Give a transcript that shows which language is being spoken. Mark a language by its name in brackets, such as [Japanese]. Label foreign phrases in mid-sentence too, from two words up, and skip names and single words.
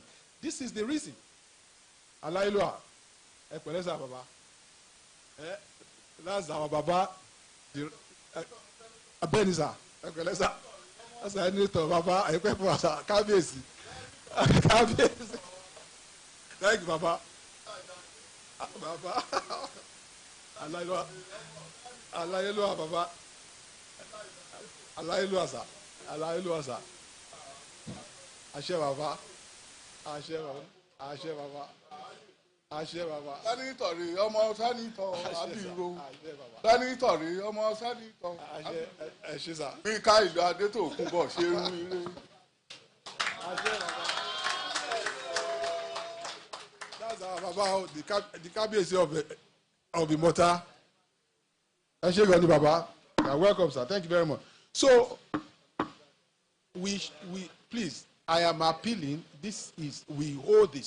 [English] This is the reason. Alailua, that's our Baba. Abeniza, that's our new Baba. Kabesi. Thank you, Baba. Baba. Alailua, Baba. Alailua, Alailua. [Yoruba] Ashe Baba. Ashe Baba. Ashe Baba. Ashe Baba. [English] Senator, ọmọ Senator Abiru. Senator, ọmọ Senator. Ashe sir. [Yoruba] Bí ká ìlú Adétòkunbọ̀ ṣe ń rí. Ashe Baba. [English] That's our Baba, the Kabiyesi of Imota. Baba. Welcome, sir. Thank you very much. So, please, I am appealing. We hold this.